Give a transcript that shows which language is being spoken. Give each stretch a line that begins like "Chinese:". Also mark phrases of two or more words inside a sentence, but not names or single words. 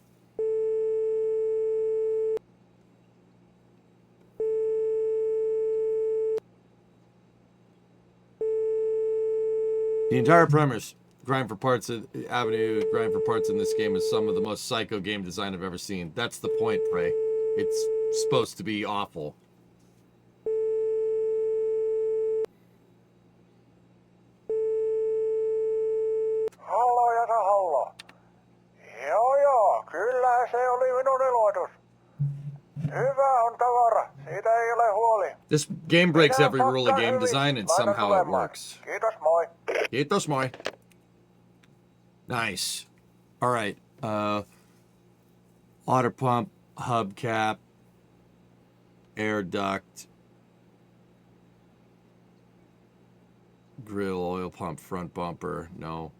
English: The entire premise, grind for parts in this game is some of the most psycho game design I've ever seen. That's the point, Prey. It's supposed to be awful.
Finnish: Hallo. Joo, kyllä se oli minun iloitus. Hyvä on tavara, siitä ei ole huoli.
English: This game breaks every rule of game design, and somehow it works.
Finnish: Kiitos, moi. Kiitos, moi.
English: Nice. All right. Water pump, hubcap, air duct, grill, oil pump, front bumper. No.